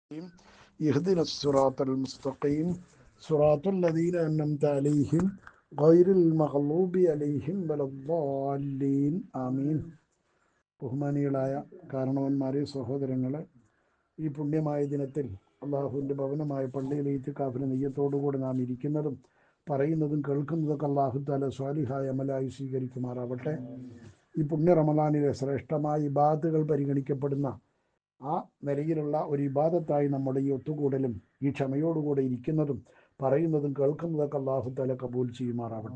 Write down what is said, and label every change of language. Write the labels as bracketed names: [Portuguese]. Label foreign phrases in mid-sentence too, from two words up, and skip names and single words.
[Arabic] اهدنا الصراط المستقيم صراط الذين أنعمت عليهم غير المغلوب عليهم ولا الضالين ആമീൻ. [Malayalam] ബഹുമാനികളായ കാരണവന്മാരെ, സഹോദരങ്ങളെ, ഈ പുണ്യമായ ദിനത്തിൽ അള്ളാഹുവിൻ്റെ ഭവനമായ പള്ളിയിലെ ഇത്തിക്കാഫിലെ നെയ്യത്തോടുകൂടി നാം ഇരിക്കുന്നതും പറയുന്നതും കേൾക്കുന്നതൊക്കെ അള്ളാഹു തആല സ്വാലിഹായ അമലായി സ്വീകരിക്കുമാറാവട്ടെ. ഈ പുണ്യ റമദാനിലെ ശ്രേഷ്ഠമായ ഇബാദത്തുകൾ പരിഗണിക്കപ്പെടുന്ന ആ നിലയിലുള്ള ഒരു ഇബാദത്തായി നമ്മുടെ ഈ ഒത്തുകൂടലും ഈ ക്ഷമയോടുകൂടെ ഇരിക്കുന്നതും പറയുന്നതും കേൾക്കുന്നതൊക്കെ അല്ലാഹു തആല കബൂൽ ചെയ്യുമാറാവട്ടെ.